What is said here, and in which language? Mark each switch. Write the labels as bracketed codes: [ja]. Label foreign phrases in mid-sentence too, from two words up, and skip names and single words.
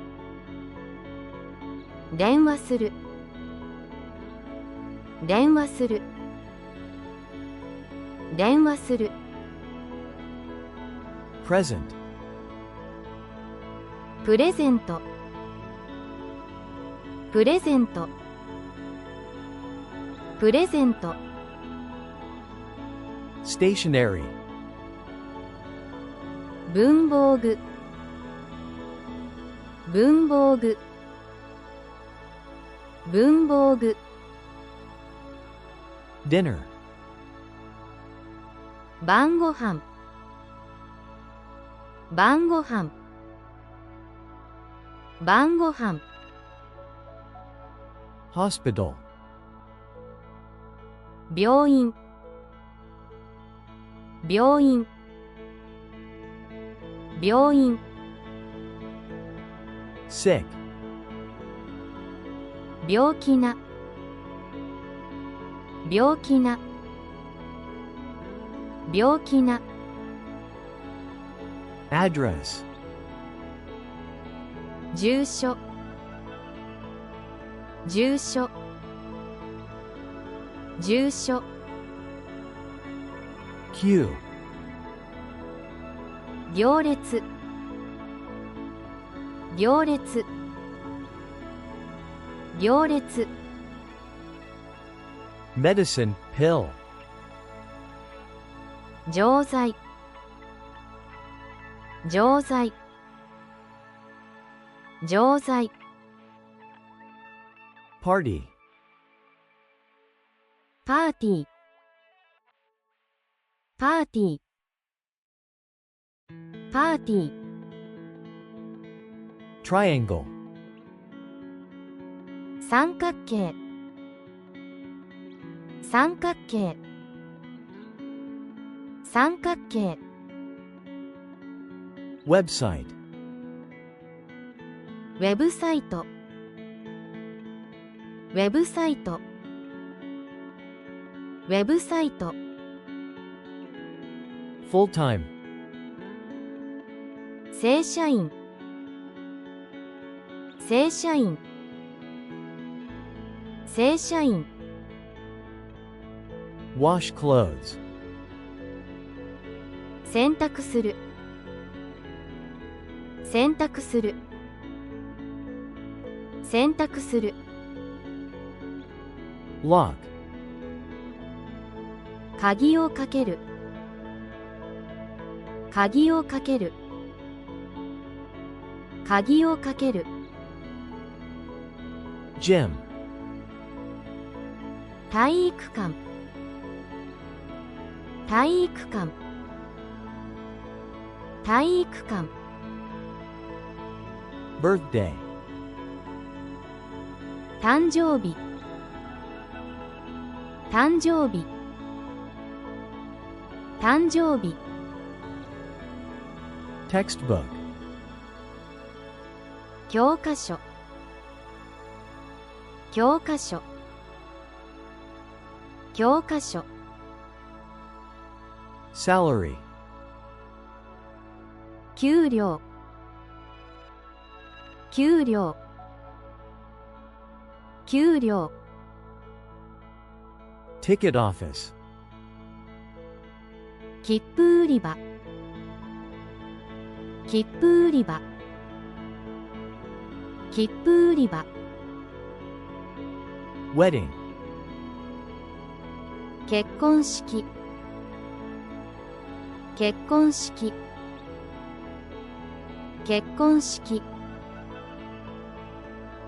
[ja] 電話する、電話する、電話する、 [en] present, [ja] プレゼント、プレゼント、プレゼント、 [en] stationary, [ja] 文房具、文房具、文房具、 [en] dinner, [ja] 晩ご飯、晩ご飯、晩ご飯、 [en] hospital, [ja] 病院、病院、病院、 [en] sick, [ja] 病気な、病気な、病気な、 [en] address, [ja] 住所、住所、住所、 [en] queue, [ja] 行列、行列、行列、 [en] medicine, pill, [ja] 錠剤、錠剤、錠剤、 [en] party, [ja] パーティー、パーティー、パーティー、 [en] triangle, [ja] 三角形、三角形、三角形、 [en] website, [ja] ウェブサイト、ウェブサイト、ウェブサイト、 [en] full-time, [ja] 正社員、正社員、正社員、 [en] wash clothes, [ja] 洗濯する、洗濯する、洗濯する、 [en] lock, [ja] 鍵をかける、鍵をかける、鍵をかける、 [en] gym, [ja] 体育館、体育館、体育館、 [en] birthday, [ja] 誕生日、誕生日、誕生日、 [en] textbook, [ja] 教科書、教科書、教科書、 [en] salary, [ja] 給料、給料、給料、 [en] ticket office, [ja] 切符売り場、切符売り場、切符売り場、 [en] wedding, [ja] 結婚式、結婚式、結婚式、